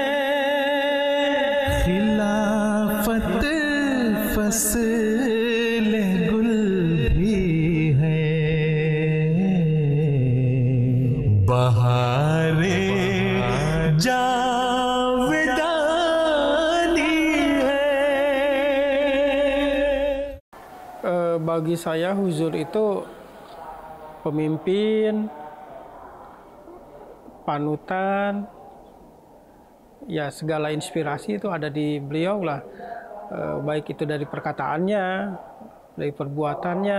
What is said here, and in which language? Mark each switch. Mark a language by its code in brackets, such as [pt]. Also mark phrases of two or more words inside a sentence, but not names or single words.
[ur] خلافت فصل گل بھی ہے، بہارے جاودانی ہے. [id] Bagi saya huzur itu pemimpin, panutan, ya segala inspirasi itu ada di beliau lah. Baik itu dari perkataannya, dari perbuatannya.